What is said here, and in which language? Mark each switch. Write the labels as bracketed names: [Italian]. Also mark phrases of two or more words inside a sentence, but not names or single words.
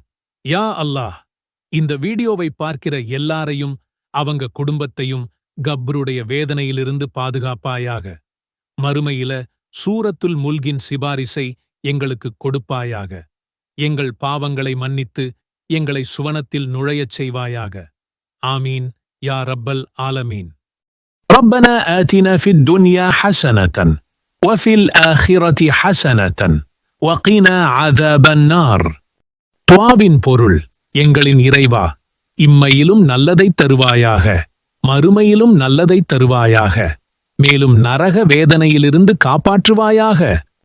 [Tamil] யா அல்லாஹ், இந்த வீடியோவை பார்க்கிற எல்லாரையும் அவங்க குடும்பத்தையும் கப்ருடைய வேதனையிலிருந்து பாதுகாப்பாயாக. மறுமையில சூரத்துல் முல்கின் சிபாரிசை எங்களுக்கு கொடுப்பாயாக. எங்கள் பாவங்களை மன்னித்து எங்களை சுவனத்தில் நுழையச் செய்வாயாக. [Arabic] آمين يا رب العالمين. ربنا آتنا في الدنيا حسنة وفي الآخرة حسنة وقنا عذاب النار. [Tamil] துஆவின் பொருள், எங்களின் இறைவா, இம்மையிலும் நல்லதை தருவாயாக, மறுமையிலும் நல்லதை தருவாயாக, மேலும் நரக வேதனையிலிருந்து காப்பாற்றுவாயாக.